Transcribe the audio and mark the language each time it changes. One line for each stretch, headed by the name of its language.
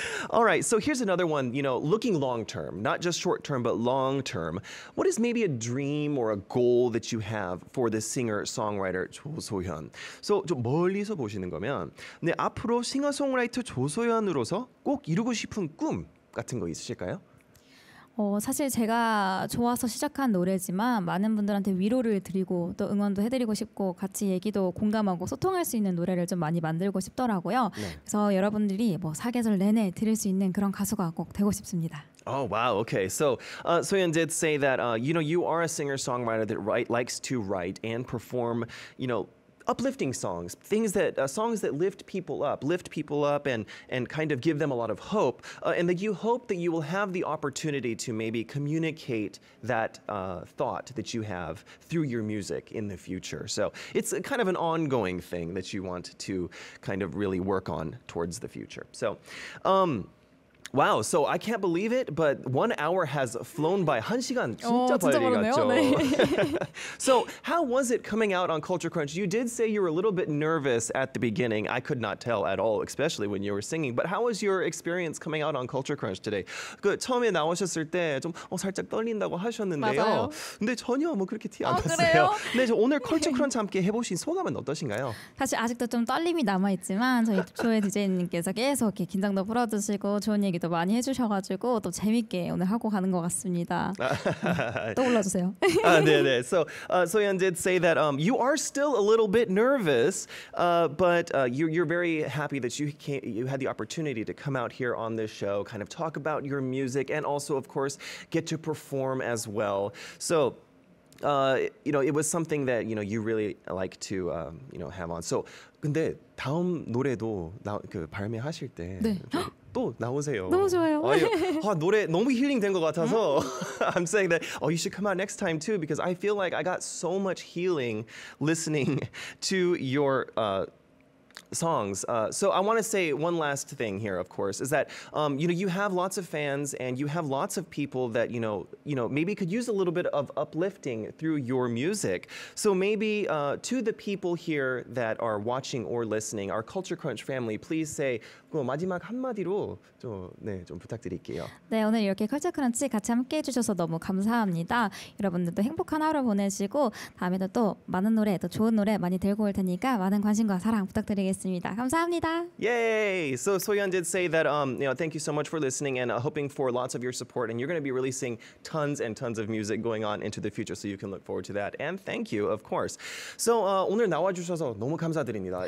English: All right, so here's another one, looking long term, not just short term, but long term. What is maybe a dream or a goal that you have for the singer-songwriter 조소현?
Korean: So, 좀 멀리서 보시는 거면, 네, 앞으로 싱어송라이터 조소현으로서 꼭 이루고 싶은 꿈 같은 거 있으실까요? 사실 제가 좋아서 시작한 노래지만 많은 분들한테 위로를 드리고 또 응원도 해드리고 싶고 같이 얘기도 공감하고 소통할 수 있는 노래를 좀 많이 만들고 싶더라고요. 네. 그래서 여러분들이 뭐 사계절 내내 들을 수 있는 그런 가수가 꼭 되고 싶습니다.
English: Oh wow! Okay, so Soyeon did say that you are a singer-songwriter that likes to write and perform uplifting songs, songs that lift people up, and kind of give them a lot of hope, and that you hope that you will have the opportunity to maybe communicate that thought that you have through your music in the future. So it's a kind of an ongoing thing that you want to kind of really work on towards the future. So. Wow, so I can't believe it, but 1 hour has flown by.
Korean: 1시간 진짜 빨리 빠르네요. 갔죠. 네.
English: So how was it coming out on Culture Crunch? You did say you were a little bit nervous at the beginning. I could not tell at all, especially when you were singing. But how was your experience coming out on Culture Crunch today?
Korean: 그 처음에 나오셨을 때 좀 살짝 떨린다고 하셨는데요. 맞아요. 근데 전혀 뭐 그렇게 티 안 났어요. 그래요? 근데 저 오늘 Culture Crunch 함께 해보신 소감은 어떠신가요? 사실 아직도 좀 떨림이 남아있지만 저희 조혜 DJ님께서 계속 이렇게 긴장도 풀어주시고 좋은 얘기도 많이 해주셔가지고 또 재밌게 오늘 하고 가는 것 같습니다. 또 올라주세요. 네네.
English: So Soyeon did say that you are still a little bit nervous, but you're very happy that you had the opportunity to come out here on this show, kind of talk about your music, and also, of course, get to perform as well. So. It was something that you really like to have on.
Korean: So 근데 다음 노래도 발매하실 때 네. 또 나오세요. 너무 좋아요. 노래 너무 힐링된 것 같아서
English: I'm saying that you should come out next time too because I feel like I got so much healing listening to your songs. So I want to say one last thing here, of course, is that you have lots of fans and you have lots of people that maybe could use a little bit of uplifting through your music. So maybe to the people here that are watching or listening, our Culture Crunch family, please say
Korean: 마지막 한마디로 좀 부탁드릴게요. 네, 오늘 이렇게 컬처 크런치 같이 함께 해주셔서 너무 감사합니다. 여러분들도 행복한 하루 보내시고 다음에도 또 많은 노래, 또 좋은 노래 많이 들고 올 테니까 많은 관심과 사랑 부탁드리겠습니다. 감사합니다.
English: Yay! So Soyeon did say that thank you so much for listening and hoping for lots of your support. And you're going to be releasing tons and tons of music going on into the future, so you can look forward to that. And thank you, of course.
Korean: So 오늘 나와주셔서 너무 감사드립니다.